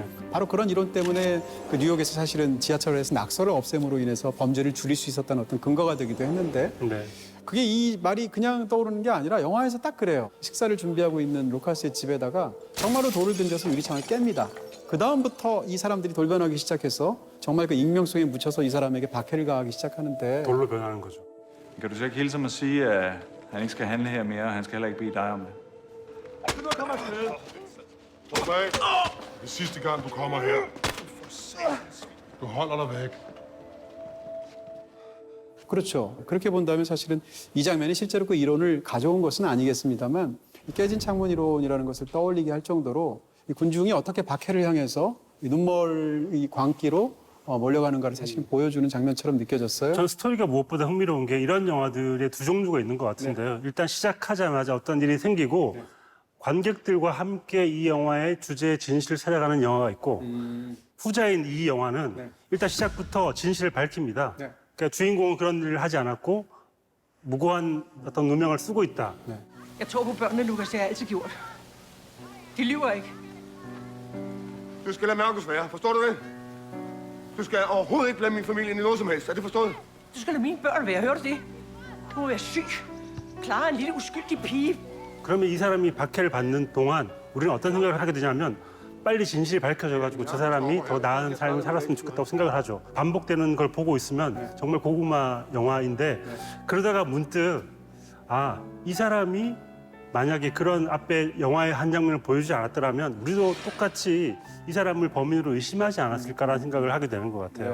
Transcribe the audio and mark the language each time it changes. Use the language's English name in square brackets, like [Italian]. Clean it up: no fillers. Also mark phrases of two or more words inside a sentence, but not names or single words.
[Korean] 바로 그런 이론 때문에 그 뉴욕에서 사실은 지하철에서 낙서를 없앰으로 인해서 범죄를 줄일 수 있었다는 어떤 근거가 되기도 했는데 네. 그게 이 말이 그냥 떠오르는 게 아니라 영화에서 딱 그래요. 식사를 준비하고 있는 루카스의 집에다가 정말로 돌을 던져서 유리창을 깹니다. 그 다음부터 이 사람들이 돌변하기 시작해서 정말 그 익명성에 묻혀서 이 사람에게 박해를 가하기 시작하는데 돌로 변하는 거죠. [Danish] Kan du så ikke hilse ham og sige, at han ikke skal handle her mere, og han skal heller ikke bede dig om det? Stop af. Det er sidste gang, du kommer her. Du holder dig væk. [Korean] 그렇죠. 그렇게 본다면 사실은 이 장면이 실제로 그 이론을 가져온 것은 아니겠습니다만 이 깨진 창문 이론이라는 것을 떠올리게 할 정도로 이 군중이 어떻게 박해를 향해서 이 눈멀 광기로 몰려가는가를 사실 보여주는 장면처럼 느껴졌어요. 전 스토리가 무엇보다 흥미로운 게 이런 영화들의 두 종류가 있는 것 같은데요. 일단 시작하자마자 어떤 일이 생기고 관객들과 함께 이 영화의 주제의 진실을 찾아가는 영화가 있고 후자인 이 영화는 일단 시작부터 진실을 밝힙니다. 그러니까 주인공은 그런 일을 하지 않았고 무고한 어떤 누명을 쓰고 있다. [Danish] Jeg tror på børnene, Lukas. Det har jeg altid gjort. De lyver ikke. Du skal lade Markus være. Forstår du det? Du skal overhovedet ikke blande min familie ind i noget som helst. Er det forstået? Du skal lade mine børn være. Hører du det? Du må være syg. Clara er en lille uskyldig pige. [Korean] 그러면 이 사람이 박해를 받는 동안 우리는 어떤 생각을 하게 되냐면 빨리 진실이 밝혀져가지고 저 사람이 더 나은 삶을 살았으면 좋겠다고 생각을 하죠. 반복되는 걸 보고 있으면 정말 고구마 영화인데 그러다가 문득 아, 이 사람이 만약에 그런 앞에 영화의 한 장면을 보여주지 않았더라면 우리도 똑같이 이 사람을 범인으로 의심하지 않았을까라는 생각을 하게 되는 것 같아요.